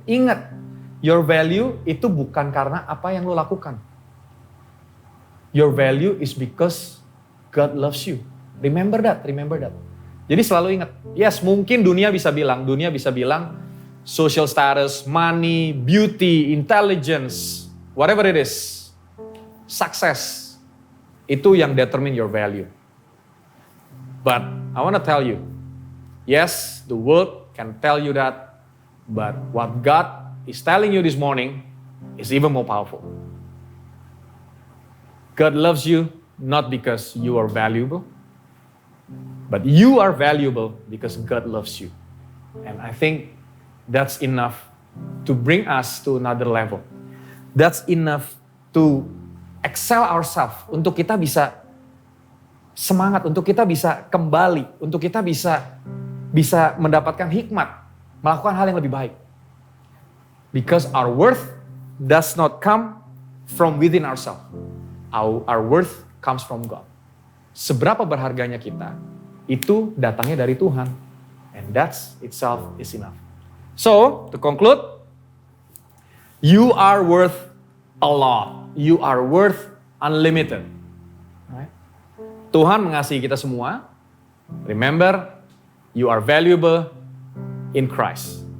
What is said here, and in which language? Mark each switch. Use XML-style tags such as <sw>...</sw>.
<id>Ingat,</id> <en>your value</en> <id>itu bukan karena apa yang lu lakukan.</id> <en>Your value is because God loves you. Remember that.</en> <id>Jadi selalu ingat,</id> <en>yes</en> <id>mungkin dunia bisa bilang</id> <en>social status, money, beauty, intelligence, whatever it is. Success,</en> <id>itu yang</id> <en>determine your value. But I want to tell you, yes, the world can tell you that, but what God is telling you this morning is even more powerful. God loves you not because you are valuable, but you are valuable because God loves you. And I think that's enough to bring us to another level. That's enough to excel ourselves,</en> <id>untuk kita bisa semangat, untuk kita bisa kembali, untuk kita bisa mendapatkan hikmat, melakukan hal yang lebih baik.</id> <en>Because our worth does not come from within ourselves. Our worth comes from God.</en> <id>Seberapa berharganya kita, itu datangnya dari Tuhan.</id> <en>And that's itself is enough. So, to conclude, you are worth a lot. You are worth unlimited. Right?</en> <id>Tuhan mengasihi kita semua.</id> <en>Remember, you are valuable in Christ.</en>